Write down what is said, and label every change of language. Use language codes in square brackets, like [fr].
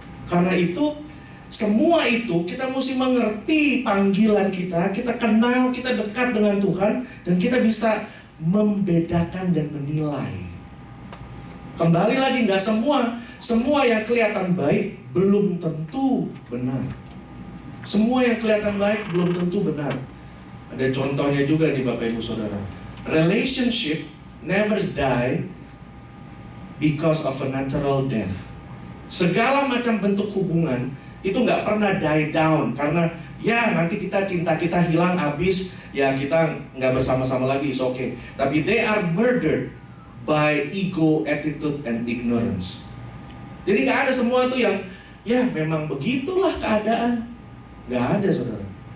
[id] Karena itu semua itu kita mesti mengerti panggilan kita kenal, kita dekat dengan Tuhan dan kita bisa membedakan dan menilai. Kembali lagi, nggak semua yang kelihatan baik belum tentu benar. Semua yang kelihatan baik belum tentu benar. Ada contohnya juga nih Bapak Ibu Saudara. [en] Relationship never die because of a natural death. [id] Segala macam bentuk hubungan itu nggak pernah [en] die down [id] karena ya nanti cinta kita hilang habis, ya kita nggak bersama-sama lagi, [en] it's okay. Tapi they are murdered by ego, attitude, and ignorance. [id] Jadi nggak ada semua tuh yang ya memang begitulah keadaan. Nggak ada, saudara.